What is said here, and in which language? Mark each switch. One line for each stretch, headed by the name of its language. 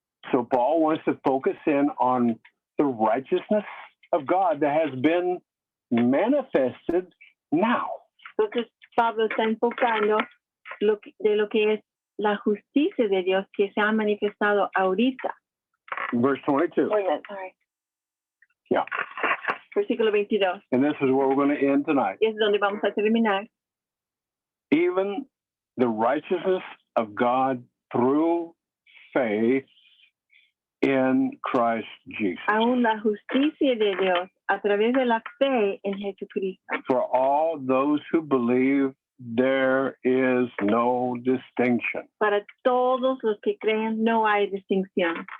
English: So Paul wants to focus in on the righteousness of God that has been manifested now.
Spanish: Entonces Pablo está enfocando de lo que es la justicia de Dios que se ha manifestado ahorita.
English: Verse 22. Wait a minute, sorry. Yeah.
Spanish: Versículo 22.
English: And this is where we're going to end tonight.
Spanish: Y es donde vamos a terminar.
English: Even the righteousness of God through faith in Christ Jesus.
Spanish: Aún la justicia de Dios a través de la fe en Jesucristo.
English: For all those who believe, there is no distinction.
Spanish: Para todos los que creen no hay distinción.